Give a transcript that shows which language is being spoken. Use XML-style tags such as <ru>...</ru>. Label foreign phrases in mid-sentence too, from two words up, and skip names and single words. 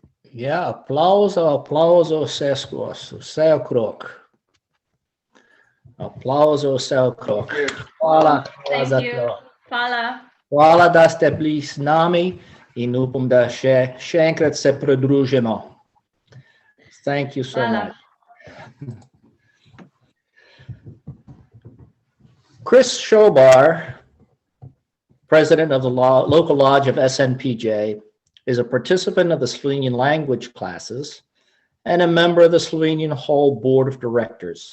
<sl>Ja, aplauso seskos, vse okrog. Aplauso vse okrog. Hvala</sl> <en>Thank</en> <sl>za</sl> <en>you.</en> <sl>to. Hvala. Hvala, da ste bili z nami in upam, da še enkrat se pridružimo.</sl> <en>Thank you so</en> <sl>Hvala.</sl> <en>much. Chris Shobar, president of the local lodge of SNPJ, is a participant of the Slovenian language classes and a member of the Slovenian Hall Board of Directors.</en>